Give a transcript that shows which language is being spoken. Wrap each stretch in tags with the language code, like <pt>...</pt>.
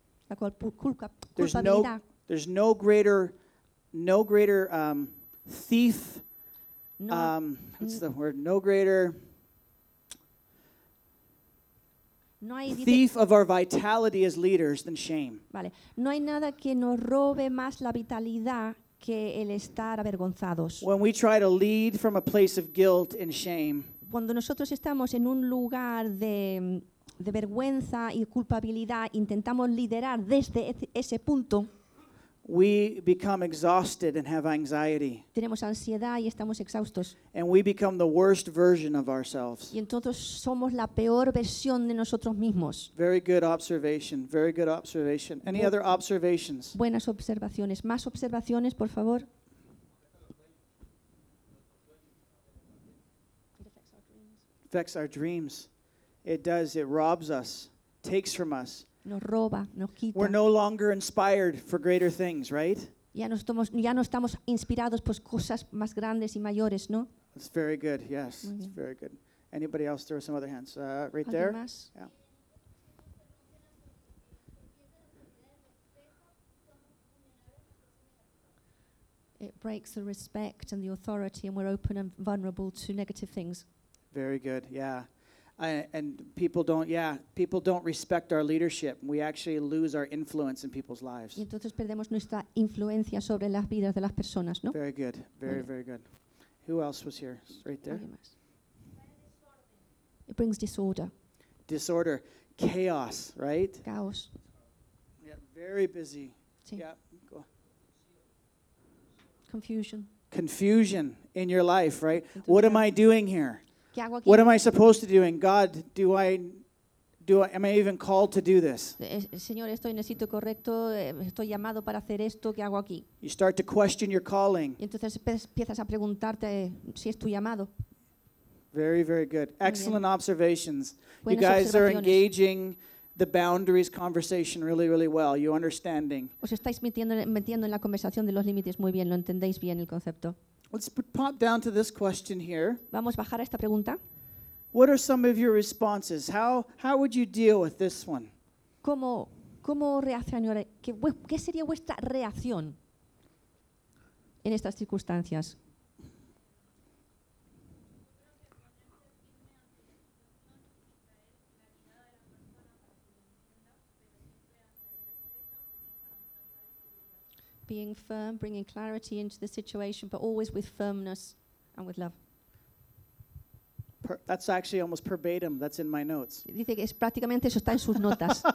<es>La cual culpa.</es> <en>There's no greater thief. No. What's the word? No greater.</en> <es>No hay</es> <en>thief of our vitality as leaders than shame.</en> <es>Vale. No hay nada que nos robe más la vitalidad que el estar avergonzados.</es> <en>When we try to lead from a place of guilt and shame,</en> <es>cuando nosotros estamos en un lugar de vergüenza y culpabilidad, intentamos liderar desde ese punto,</es> <en>we become exhausted and have anxiety.</en> <es>Tenemos ansiedad y estamos exhaustos.</es> <en>And we become the worst version of ourselves.</en> <es>Y entonces somos la peor versión de nosotros mismos.</es> <en>Very good observation. Very good observation. Any other observations?</en> <es>Buenas observaciones. Más observaciones, por favor.</es> <en>It affects our dreams. It does. It robs us. Takes from us.</en> <es>Nos roba, nos quita.</es> <en>We're no longer inspired for greater things, right?</en> <es>Ya no estamos inspirados por cosas más grandes y mayores, ¿no?</es> <en>That's very good. Yes, it's very good. Anybody else? There are some other hands. Right</en> <es>¿alguien</es> <en>there.</en> <es>Más?</es> <en>Yeah. It breaks the respect and the authority, and we're open and vulnerable to negative things. Very good. Yeah. And people don't respect our leadership. We actually lose our influence in people's lives.</en> <es>Y entonces perdemos nuestra influencia sobre las vidas de las personas, ¿no?</es> <en>Very good. Very good. Who else was here? Right there. It brings disorder. Disorder, chaos, right? Chaos. Yeah, very busy.</en> <es>Sí.</es> <en>Yeah, go. Confusion. Confusion in your life, right? Entonces, what am I doing here?</en> <es>¿Qué hago aquí?</es> <en>What am I supposed to do? And God, am I even called to do this?</en> <es>Señor, estoy en el sitio correcto. Estoy llamado para hacer esto. ¿Qué hago aquí?</es> <en>You start to question your calling.</en> <es>Y entonces empiezas a preguntarte si es tu llamado.</es> <en>Very, very good. Excellent observations. You guys are engaging the boundaries conversation really, really well. You're understanding.</en> <es>Os estáis metiendo en la conversación de los límites muy bien. Lo entendéis bien el concepto.</es> <en>Let's pop down to this question here.</en> <es>Vamos a bajar a esta pregunta.</es> <en>What are some of your responses? How would you deal with this one?</en> <es>¿Cómo reaccionaría? ¿Qué sería vuestra reacción en estas circunstancias?</es> <en>Being firm, bringing clarity into the situation, but always with firmness and with love. That's actually almost verbatim. That's in my notes.</en> <es>Dice que es prácticamente eso está en sus notas.</es>